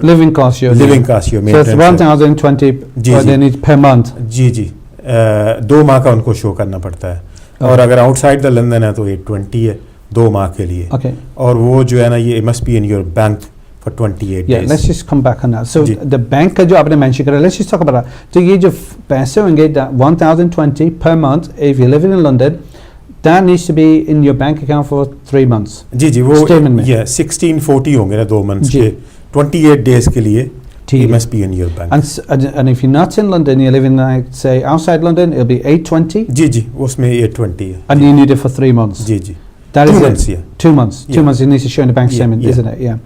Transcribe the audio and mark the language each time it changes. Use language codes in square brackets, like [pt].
[en] living cost your so it's 1020 per month. [ur] جی 2 ماہ کا ان کو شو کرنا پڑتا ہے, اور اگر آؤٹ سائڈ دا لندن ہے تو 820 ہے 2 ماہ کے لیے. اور وہ جو ہے نا یہ [en] must be in your bank for 28 days. Let's just come back on that. So the bank [ur] کا جو آپ نے [en] mention کرا, let's just talk about that. [ur] تو یہ جو پیسے ہوں گے [en] 1020 per month if you live in London, that needs to be in your bank account for 3 months. [ur] جی وہ 1640 ہوں گے نا 2 months کے 28 days کے لیے. [en] It must be in your bank. And if you're not in London, you live in like say outside London, it'll be 820. [ur] جی اس میں 820 ہے. [en] And you need it for 3 months. [ur] جی [en] that 2 is months, it. 2 months. 2 months you need to show in the bank statement, isn't it?